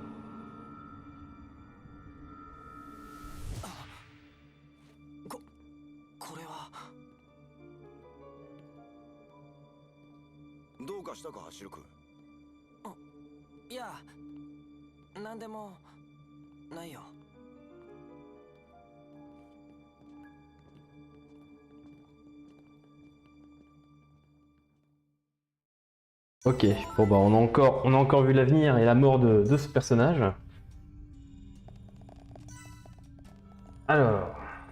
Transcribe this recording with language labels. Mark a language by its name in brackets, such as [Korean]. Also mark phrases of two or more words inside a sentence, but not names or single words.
[Japanese] これは。どうかしたか、シルク。いや、なんでもないよ。 [French] Ok, bon bah on a encore vu l'avenir et la mort de ce personnage. Alors...